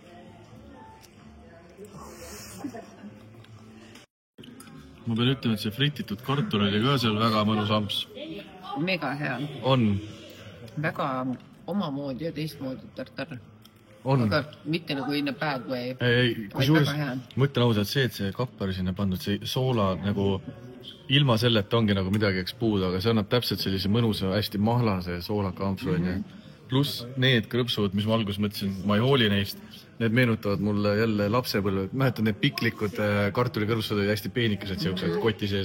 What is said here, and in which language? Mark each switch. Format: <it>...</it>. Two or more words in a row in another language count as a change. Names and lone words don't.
<et>Ma pean ütlema, et see frititud kartul oli ka seal väga mõnus amps. Mega hea. On. Väga omamoodi ja teistmoodi tartar. On. Aga mitte nagu</et> <en>in a bad way.</en> <et>Ei, kusjuures ma ütlen ausalt see, et see kappari sinna pandud, see soola nagu ilma selleta ongi nagu midagi eks puudu, aga see annab täpselt sellise mõnusa, hästi mahlase soolaka ampsu. Pluss need krõpsud, mis ma alguses mõtlesin, ma ei hooli neist. Need meenutavad mulle jälle lapsepõlve. Mäletan, need piklikud kartulikõrvsud olid hästi peenikesed siuksed koti sees.</et>